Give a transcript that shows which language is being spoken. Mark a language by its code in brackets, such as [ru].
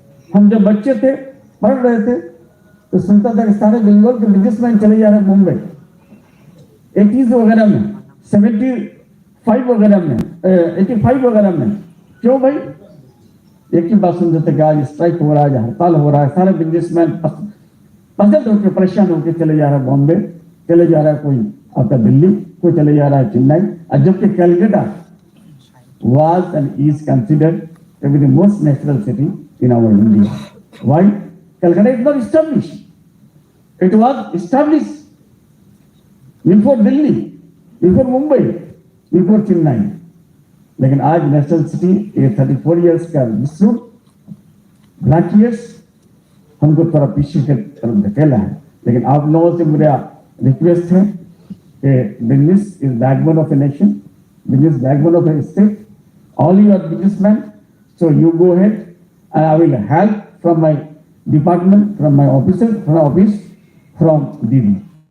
[hi] हम जब बच्चे थे, पढ़ रहे थे, तो सुनता था कि सारे बंगाल के बिजनेसमैन चले जा रहे हैं मुंबई, 80s वगैरह में, 75 वगैरह में, 85 वगैरह में। क्यों भाई? एक ही बात सुनते थे कि आज स्ट्राइक हो रहा है, हड़ताल हो रहा है, सारे बिजनेसमैन पसंद होकर परेशान होकर चले जा रहा है बॉम्बे, चले जा रहा है कोई आपका दिल्ली, कोई चले जा रहा है चेन्नई। और जबकि [en] Calcutta was and is considered to be the most natural city in our India. Why? Calcutta is not established. It was established before Delhi, before Mumbai, before Chennai. [hi] लेकिन आज नेशनल सिटी ये 34 इयर्स का डिस्प्यूट, ब्लैक इयर्स हमको थोड़ा पीछे की तरफ धकेला है। लेकिन आप लोगों से मेरा रिक्वेस्ट है कि [en] Business is backbone of a nation, business backbone of a state. All you are businessmen, so you go ahead and I will help from my department, from my officer, from office, from DD.